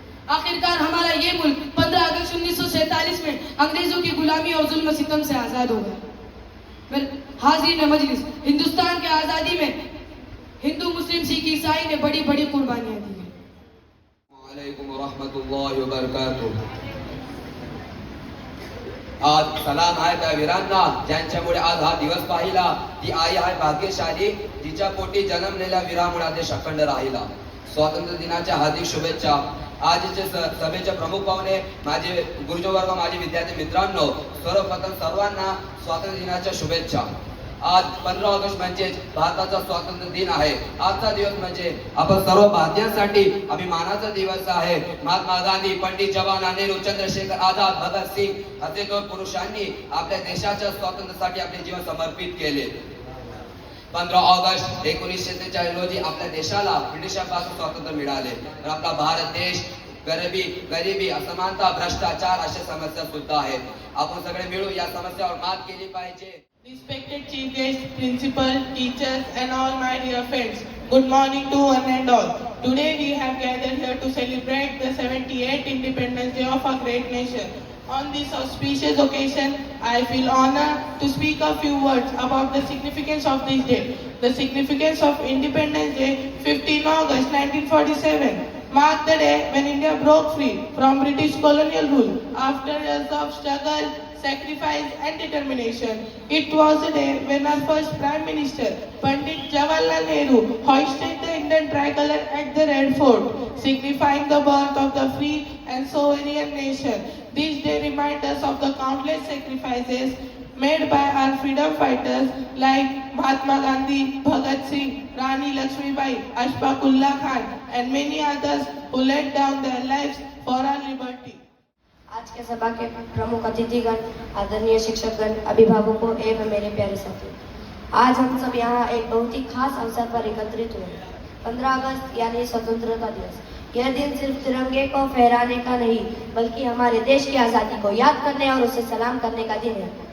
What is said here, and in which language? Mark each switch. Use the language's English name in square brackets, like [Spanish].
[Hindi] आखिरकार हमारा ये मुल्क 15 अगस्त 1947 में अंग्रेजों की गुलामी और जुल्म सितम से आज़ाद हो गया। हाज़रीन मजलिस, हिंदुस्तान के आज़ादी में हिंदू, मुस्लिम, सिख, ईसाई ने बड़ी बड़ी कुर्बानियाँ दी हैं। [Arabic] वालेकुम रहमतुल्लाहि व बरकातुहू। [Marathi] आज सलाम आहे त्या वीरांना ज्यांच्यामुळे आज हा दिवस पाहिला। ती आई आहे भाग्यशाली, तिच्या पोटी जन्मलेल्या वीरामुळे देश अखंड राहिला। स्वातंत्र्य दिनाच्या हार्दिक शुभेच्छा। आजचे सभेचे प्रमुख पाहुणे, माझे गुरुजन वर्ग, माझे विद्यार्थी मित्रांनो, सर्वप्रथम सर्वांना स्वातंत्र्य दिनाच्या शुभेच्छा। आज 15 ऑगस्ट म्हणजे भारताचा स्वातंत्र्य दिन आहे। आजचा दिवस म्हणजे आपण सर्व भारतीयांसाठी अभिमानाचा दिवस आहे। महात्मा गांधी, पंडित जवाहरलाल नेहरू, चंद्रशेखर आझाद, भगत सिंग असे दोन पुरुषांनी आपल्या देशाच्या स्वातंत्र्यासाठी आपले जीवन समर्पित केले। 15 ऑगस्ट 1946 रोजी आपल्या देशाला ब्रिटिशांपासून स्वातंत्र्य मिळाले। तर आपला भारत देश गरिबी, असमानता, भ्रष्टाचार अशा समस्या सुद्धा आहेत। आपण सगळे मिळून या समस्यावर मात केली पाहिजे। [English] Respected chief guests, principal, teachers and all my dear friends, good morning to one and all. Today we have gathered here to celebrate the 78th Independence Day of our great nation. On this auspicious occasion, I feel honored to speak a few words about the significance of this day. The significance of Independence Day, 15 August 1947, marked the day when India broke free from British colonial rule after years of struggle, sacrifice and determination. It was a day when our first Prime Minister, Pandit Jawaharlal Nehru, hoisted the Indian tricolor at the Red Fort, signifying the birth of the free and sovereign nation. This day reminds us of the countless sacrifices made by our freedom fighters like Mahatma Gandhi, Bhagat Singh, Rani Lakshmibai, Ashfaq Ullah Khan and many others who laid down their lives for our liberty. [Hindi] आज के सभा के प्रमुख अतिथिगण, आदरणीय शिक्षकगण, अभिभावकों एवं मेरे प्यारे साथी, आज हम सब यहाँ एक बहुत ही खास अवसर पर एकत्रित हुए। 15 अगस्त यानी स्वतंत्रता दिवस। यह दिन सिर्फ तिरंगे को फहराने का नहीं, बल्कि हमारे देश की आज़ादी को याद करने और उसे सलाम करने का दिन है।